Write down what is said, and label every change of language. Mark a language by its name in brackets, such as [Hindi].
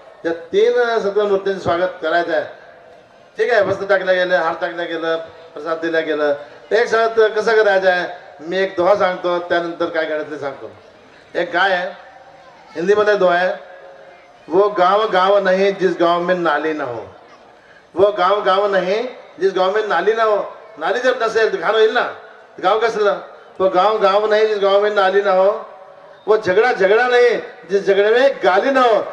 [Marathi] या 3 सत्व मूर्तींचं स्वागत करायचं आहे. ठीक आहे, वस्त्र टाकलं गेलं, हार टाकलं गेलं, प्रसाद दिला गेलं. एक साथ कसं करायचं आहे, मी एक दोहा सांगतो, त्यानंतर काय करायचं ते सांगतो. एक काय आहे, हिंदीमध्ये दोहा आहे, [Hindi] वो गांव गांव नहीं जिस गांव में नाली ना हो. वो गांव गांव नहीं जिस गांव में नाली ना हो. [Marathi] नाली जर नसेल तर घाण होईल ना, गाव कसलं. [Hindi] वो गांव गांव नहीं जिस गांव में नाली ना हो. वो झगड़ा झगड़ा नहीं जिस झगड़े में गाली ना हो.